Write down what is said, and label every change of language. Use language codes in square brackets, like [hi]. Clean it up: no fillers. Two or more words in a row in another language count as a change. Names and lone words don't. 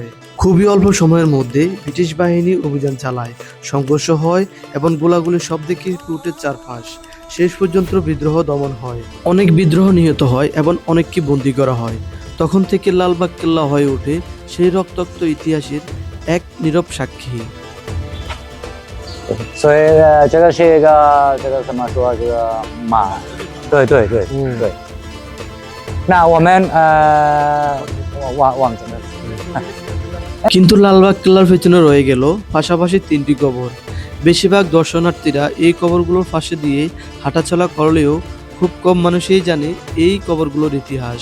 [bn] খুবই অল্প সময়ের মধ্যে ব্রিটিশ বাহিনী অভিযান চালায়, সংঘর্ষ হয় এবং গোলাগুলি শব্দে কেঁপে ওঠে চারপাশ। শেষ পর্যন্ত বিদ্রোহ দমন হয়, অনেক বিদ্রোহ নিহত হয় এবং অনেককে বন্দী করা হয়। তখন থেকে লালবাগ কেল্লা হয়ে ওঠে সেই রক্তাক্ত ইতিহাসের এক নীরব সাক্ষী। [zh] 所以这个是一个怎么说这个马，对。那我们忘记了。 [bn] কিন্তু লালবাগ কেল্লার পেছনে রয়ে গেল পাশাপাশি তিনটি কবর। বেশিরভাগ দর্শনার্থীরা এই কবরগুলোর পাশে দিয়ে হাঁটাচলা করলেও খুব কম মানুষই জানে এই কবরগুলোর ইতিহাস।